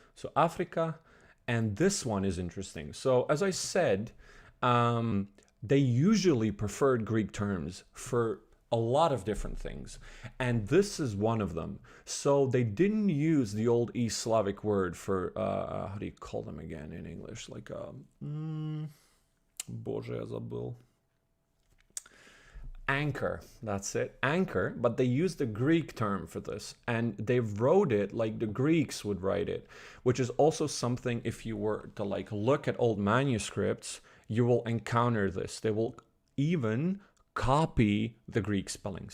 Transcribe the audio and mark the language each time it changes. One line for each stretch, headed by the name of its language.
English: So Africa, and this one is interesting. So as I said, they usually preferred Greek terms for a lot of different things. And this is one of them. So they didn't use the old East Slavic word for, how do you call them again in English?
Russian: Like, Боже, я забыл.
English: Anchor, that's it, anchor, but they used the Greek term for this, and they wrote it like the Greeks would write it, which is also something, if you were to like look at old manuscripts, you will encounter this. They will even copy the Greek spelling.